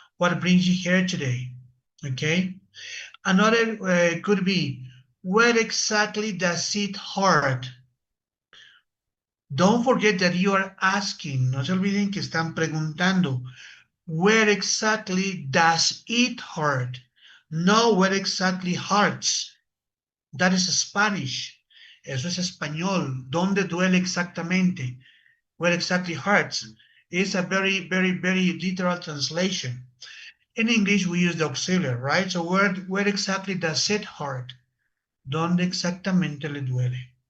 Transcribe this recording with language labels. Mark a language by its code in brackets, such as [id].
[en] What brings you here today? Okay. Another could be, where exactly does it hurt? Don't forget that you are asking. [es] No se olviden que están preguntando. [en] Where exactly does it hurt? No, where exactly hurts. That is Spanish. [es] Eso es español. ¿Dónde duele exactamente? [en] Where exactly hurts. It's a very, very, very literal translation. In English, we use the auxiliary, right? So where exactly does it hurt? [es] ¿Dónde exactamente le duele?